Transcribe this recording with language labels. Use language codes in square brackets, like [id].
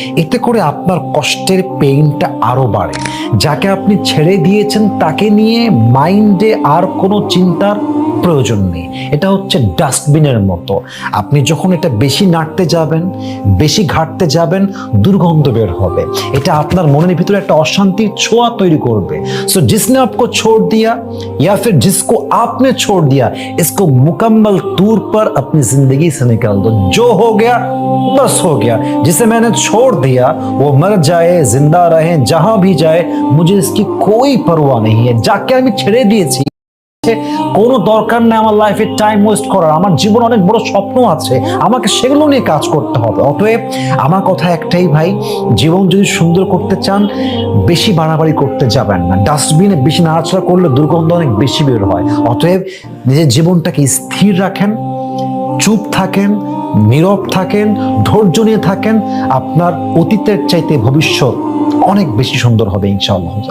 [bn] এতে করে আপনার কষ্টের পেইনটা আরো বাড়ে। যাকে আপনি ছেড়ে দিয়েছেন তাকে নিয়ে মাইন্ডে আর কোনো চিন্তার প্রয়োজন নেই। এটা হচ্ছে ডাস্টবিনের মতো। আপনি যখন এটা বেশি নাড়তে যাবেন, বেশি ঘাটতে যাবেন, দুর্গন্ধ বের হবে। এটা আপনার মনের ভিতরে একটা অশান্তির ছোঁয়া তৈরি করবে। [hi] सो जिसने आपको छोड़ दिया या फिर जिसको आपने छोड़ दिया, इसको मुकम्मल तौर पर अपनी जिंदगी से निकाल दो। जो हो गया बस हो गया। जिसे मैंने छोड़ दिया वो मर जाए, जिंदा रहे, जहां भी जाए, मुझे इसकी कोई परवाह नहीं है। [bn] যাকে আমি ছেড়ে দিয়েছি কোনো দরকার নেই আমার লাইফে টাইম ওয়েস্ট করার। আমার জীবন অনেক বড় স্বপ্ন আছে, আমাকে সেগুলো নিয়ে কাজ করতে হবে। অতএব আমার কথা একটাই ভাই, জীবন যদি সুন্দর করতে চান বেশি বাড়াবাড়ি করতে যাবেন না। ডাস্টবিনে বেশি নাড়াচাড়া করলে দুর্গন্ধ অনেক বেশি বের হয়। অতএব নিজের জীবনটাকে স্থির রাখেন, চুপ থাকেন, নীরব থাকেন, ধৈর্য নিয়ে থাকেন। আপনার অতীতের চাইতে ভবিষ্যৎ অনেক বেশি সুন্দর হবে ইনশাআল্লাহ।